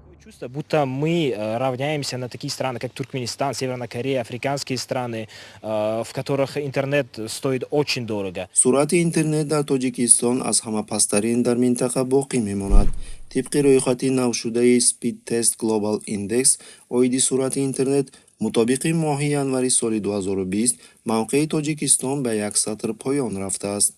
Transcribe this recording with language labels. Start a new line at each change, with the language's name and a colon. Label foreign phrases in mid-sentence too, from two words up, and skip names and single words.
Russian: чувство, будто мы равняемся на такие страны, как Туркменистан, Северная Корея, африканские страны, в которых интернет стоит очень дорого.
Tajik: суръати интернет дар тоҷикистон аз ҳама пасттарин дар минтақа боқӣ мемонад. тибқи рӯйхати навшудаи Speed Test Global Index оиди суръати интернет, мутобиқи моҳи январи соли 2020 мавқеи Тоҷикистон ба як сатр поён рафтааст.